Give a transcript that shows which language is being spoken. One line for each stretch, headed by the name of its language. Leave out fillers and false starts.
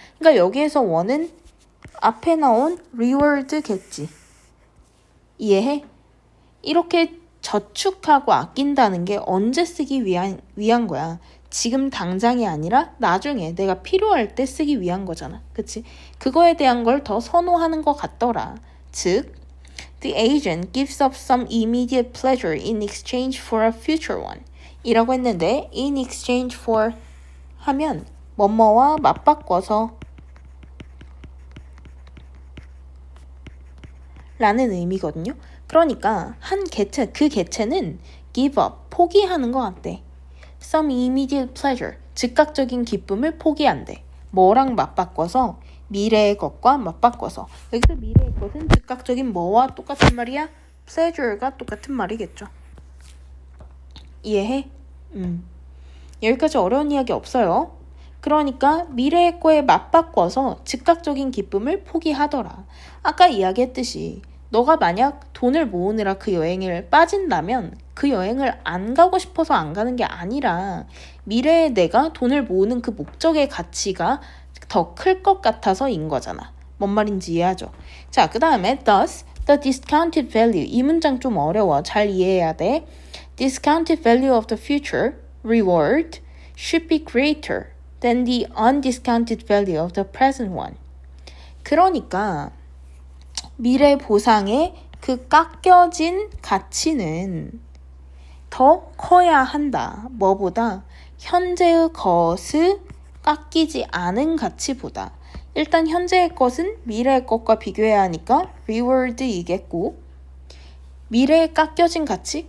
Korean: 그러니까 여기에서 원은 앞에 나온 reward겠지. 이해해? 이렇게 저축하고 아낀다는 게 언제 쓰기 위한 거야. 지금 당장이 아니라 나중에 내가 필요할 때 쓰기 위한 거잖아. 그치? 그거에 대한 걸 더 선호하는 것 같더라. 즉,
English: the agent gives up some immediate pleasure in exchange for a future one.
Korean: 이라고 했는데
English: in exchange for
Korean: 하면 뭐뭐와 맞바꿔서 라는 의미거든요. 그러니까 그 개체는
English: give up,
Korean: 포기하는 것 같대.
English: Some immediate pleasure,
Korean: 즉각적인 기쁨을 포기한대. 뭐랑 맞바꿔서? 미래의 것과 맞바꿔서. 여기서 미래의 것은 즉각적인 뭐와 똑같은 말이야? pleasure가 똑같은 말이겠죠. 이해해? 여기까지 어려운 이야기 없어요. 그러니까 미래의 거에 맞바꿔서 즉각적인 기쁨을 포기하더라. 아까 이야기했듯이 너가 만약 돈을 모으느라 그 여행을 빠진다면 그 여행을 안 가고 싶어서 안 가는 게 아니라 미래에 내가 돈을 모으는 그 목적의 가치가 더 클 것 같아서인 거잖아. 뭔 말인지 이해하죠? 자, 그 다음에
English: thus, the discounted value.
Korean: 이 문장 좀 어려워. 잘 이해해야 돼.
English: Discounted value of the future reward should be greater than the undiscounted value of the present one.
Korean: 그러니까 미래 보상의 그 깎여진 가치는 더 커야 한다. 뭐보다? 현재의 것을 깎이지 않은 가치보다. 일단 현재의 것은 미래의 것과 비교해야 하니까 reward이겠고, 미래에 깎여진 가치?